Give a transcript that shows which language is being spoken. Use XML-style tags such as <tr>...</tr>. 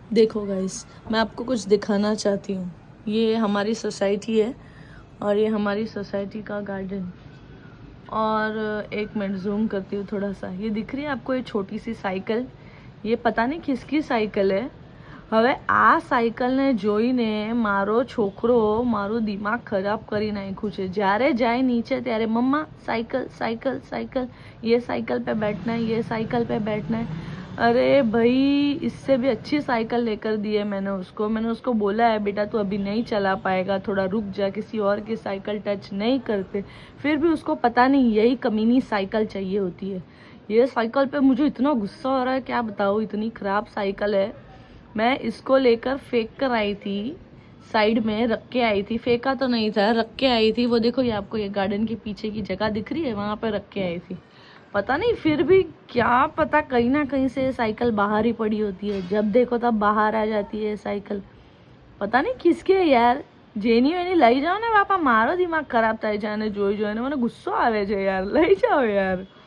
<hi>देखो गाइस, मैं आपको कुछ दिखाना चाहती हूँ। ये हमारी सोसाइटी है और ये हमारी सोसाइटी का गार्डन। और एक मिनट जूम करती हूँ थोड़ा सा। ये दिख रही है आपको ये छोटी सी साइकिल? ये पता नहीं किसकी साइकिल है।</hi> <gu>હવે આ સાયકલને જોઈને મારો છોકરો મારું દિમાગ ખરાબ કરી નાખ્યું છે। જ્યારે જાય નીચે ત્યારે મમ્મા સાયકલ સાયકલ</gu> <hi>साइकिल, ये साइकिल पे बैठना है, ये साइकिल पे बैठना है। अरे भाई, इससे भी अच्छी साइकिल लेकर दी है मैंने उसको बोला है बेटा तू अभी नहीं चला पाएगा, थोड़ा रुक जा, किसी और की साइकिल टच नहीं करते। फिर भी उसको पता नहीं यही कमीनी साइकिल चाहिए होती है। ये साइकिल पे मुझे इतना गुस्सा आ रहा है, क्या बताऊँ, इतनी खराब साइकिल है। मैं इसको लेकर फेंक कर आई थी, साइड में रख के आई थी। फेंका तो नहीं था, रख के आई थी। वो देखो, ये आपको ये गार्डन के पीछे की जगह दिख रही है, वहां पर रख के आई थी। पता नहीं, फिर भी क्या पता, कहीं ना कहीं से साइकिल बाहर ही पड़ी होती है। जब देखो तब बाहर आ जाती है साइकिल। पता नहीं किसके है यार।</hi> <gu>જેની એની લઈ જાઓ ને બાપા, મારો દિમાગ ખરાબ થાય છે અને જોઈ જોઈને મને ગુસ્સો આવે છે યાર। લઈ જાઓ યાર।</gu>